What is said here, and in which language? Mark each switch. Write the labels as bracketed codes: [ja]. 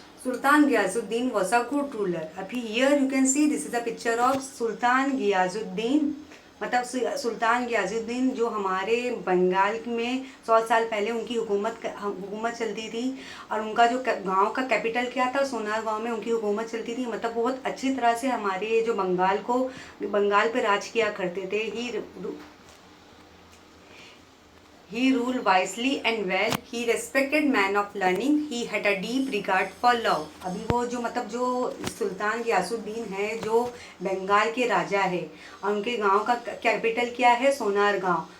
[en] Sultan Ghiyasuddin was a good ruler. [hi] अभी [en] here you can see this is a picture of Sultan Ghiyasuddin। [hi] मतलब सुल्तान गियाजुद्दीन जो हमारे बंगाल में 100 साल पहले उनकी हुकूमत चलती थी। और उनका जो गांव का कैपिटल क्या था? सोनार गांव में उनकी हुकूमत चलती थी। मतलब बहुत अच्छी तरह से हमारे जो बंगाल पे राज किया करते थे। [en] He ruled wisely and well. He respected man of learning. He had a deep regard for law. [hi] अभी वो जो सुल्तान गियासुद्दीन है जो बंगाल के राजा है और उनके गांव का कैपिटल क्या है? सोनार गांव।